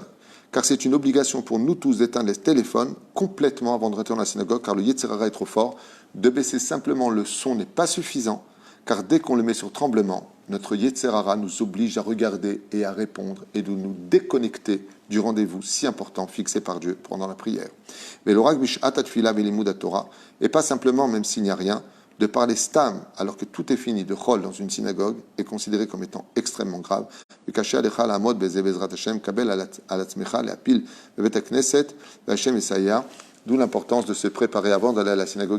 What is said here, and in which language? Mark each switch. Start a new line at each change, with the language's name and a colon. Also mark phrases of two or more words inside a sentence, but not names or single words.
French: Car c'est une obligation pour nous tous d'éteindre les téléphones complètement avant de retourner à la synagogue, car le
Hebrew: יצר הרע
French: est trop fort. De baisser simplement le son n'est pas suffisant, car dès qu'on le met sur tremblement, notre
Hebrew: יצר הרע
French: nous oblige à regarder et à répondre et de nous déconnecter du rendez-vous si important fixé par Dieu pendant la prière. Mais l'orak
Hebrew: בשעת התפילה ולימוד תורה,
French: et pas simplement, même s'il n'y a rien, de parler stam alors que tout est fini de chol dans une synagogue est considéré comme étant extrêmement grave. D'où l'importance de se préparer avant d'aller à la synagogue.